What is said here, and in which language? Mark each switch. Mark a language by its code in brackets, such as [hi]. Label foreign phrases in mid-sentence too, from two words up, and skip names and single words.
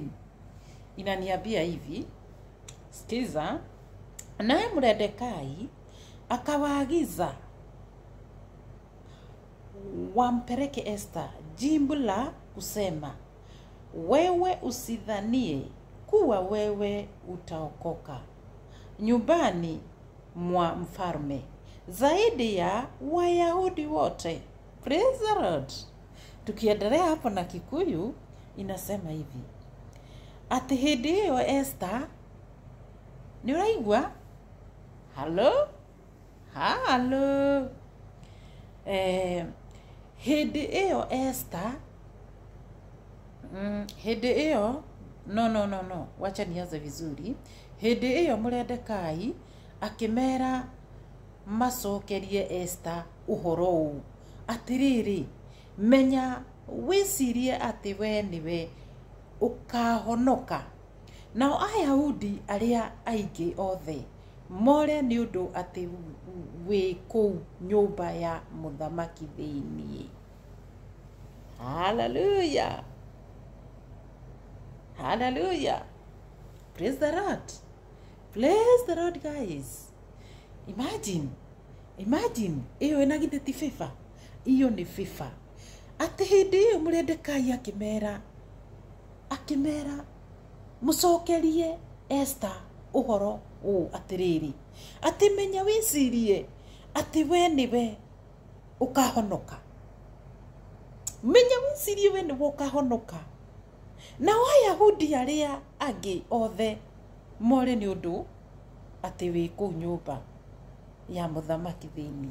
[sw] Inaniambia hivi, sikiza, naye Mordekai akawaagiza wampeleke Esther jimbo la kusema, wewe usidhanie kuwa wewe utaokoka nyumbani mwa mfalme zaidi ya Wayahudi wote. [en] Praise the Lord. [sw] Tukiendelea hapo na Kikuyu inasema hivi, [ki] ati hindi iyo Esther ni uraigwa halo hindi iyo Esther hindi iyo no [sw] wacha nianze vizuri. [ki] Hindi iyo Mordekai akimera macokerie Esther uhoro u atiriri, menya wicirie ati we niwe ukahonoka nao Ayahudi aria aingi othe more ni undu ati wi kuu nyumba ya muthamaki thiini. [en] Hallelujah. Hallelujah. Praise the Lord. Praise the Lord, guys. [ki] Imagine iyo inagide ti FIFA, iyo ni FIFA. Ati hindi iyo Mordekai akimera mucokerie Esther uhoro u atiriri, ati menya wicirie ati we niwe ukahonoka, menya wicirie we niwe ukahonoka na Wayahudi aria angi othe more ni undu ati wi ku nyumba ya muthamaki thiini.